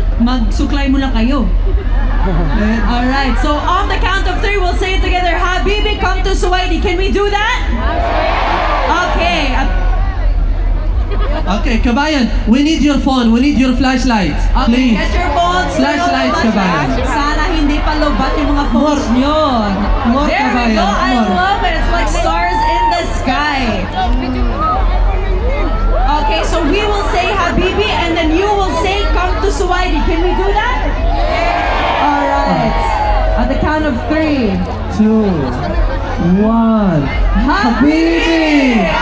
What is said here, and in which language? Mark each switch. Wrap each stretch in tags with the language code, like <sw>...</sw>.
<tl>Magsuklay muna kayo.</tl> <en>Alright, so on the count of 3, we'll say it together. Habibi, come to Suwaidi. Can we do that? Okay. Okay, kabayan, we need your phone, we need your flashlights. Okay, get your phones. Flashlights, kabayan.</en> <tl>Sana hindi pa lobat yung mga phones nyo.</tl> <en>More There we go. I more. love it. It's like stars in the sky. Okay, so we will say Habibi and then you will say come to Suwaidi. Can we do that? All right. At the count of 3. 2, 1. Habibi!</en>